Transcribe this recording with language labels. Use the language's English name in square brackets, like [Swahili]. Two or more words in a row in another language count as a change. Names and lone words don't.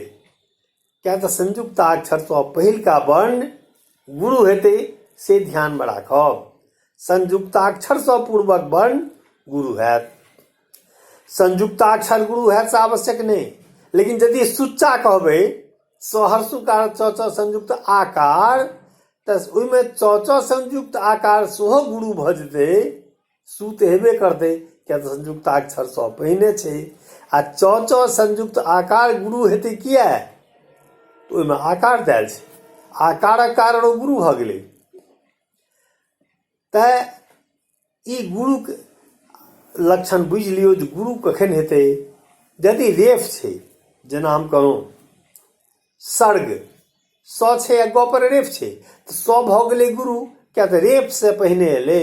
[Maithili] क्या तऽ संयुक्ताक्षर सँ पहिलका वर्ण गुरु हेतै, से ध्यान में राखब। संयुक्ताक्षर सँ पूर्वक वर्ण गुरु हैत। संयुक्ताक्षर गुरु हैत से आवश्यक नहीं, लेकिन यदि सुच्चा कहबै सहर्षुकार च च संयुक्त आकार, तऽ ओहिमे च च संयुक्त आकार सेहो गुरु भऽ जेतै। सु तऽ हेबे करतै, किया तऽ संयुक्ताक्षर सँ पहिने छै। आ च च संयुक्त आकार गुरु हेतै किया? ओहिमे आकार देल छै, आकारक कारण ओ गुरु भऽ गेलै। तऽ ई गुरुक लक्षण बुझि लियौ जे गुरु कखन हेतै। यदि रेफ छै, जेना हम कहूँ सर्ग, स छै आ ग पर रेफ छै, तऽ स भऽ गेलै गुरु, किया तऽ रेफ से पहिने एलै।